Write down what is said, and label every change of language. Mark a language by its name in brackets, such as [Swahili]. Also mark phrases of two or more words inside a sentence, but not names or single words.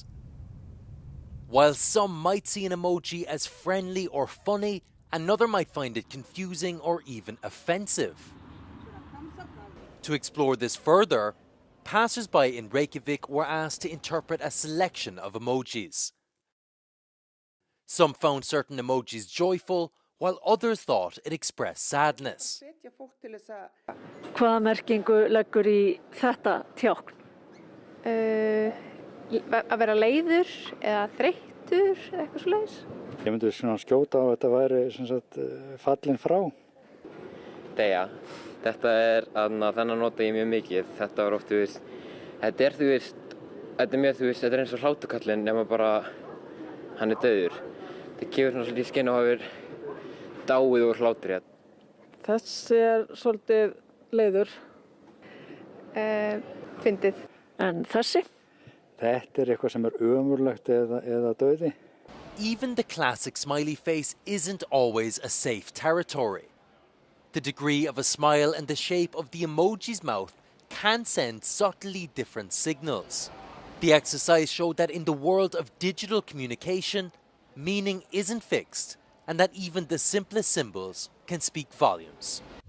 [English] While some might see an emoji as friendly or funny, another might find it confusing or even offensive. To explore this further, passers-by in Reykjavik were asked to interpret a selection of emojis. Some found certain emojis joyful, while others thought it expressed sadness. [Icelandic] Hvaða merkingu leggur í þetta tákn? Að vera leiður eða þreyttur eða eitthvað svoleiðis. Ég myndi svona skjóta á að þetta væri sem sagt fallin frá. Deyja. Þetta þennan nota ég mjög mikið. Þetta var oft, þetta er mjög, þetta er eins og hlátukallinn nema bara hann er dauður. Það gefur svona svolítið skinn og hafur dáið úr hlátri. Þessi er svolítið leiður. Fyndið. En þessi? Þetta er eitthvað sem er ömurlegt eða dauði. [English] Even the classic smiley face isn't always a safe territory. The degree of a smile and the shape of the emoji's mouth can send subtly different signals. The exercise showed that in the world of digital communication, meaning isn't fixed, and that even the simplest symbols can speak volumes.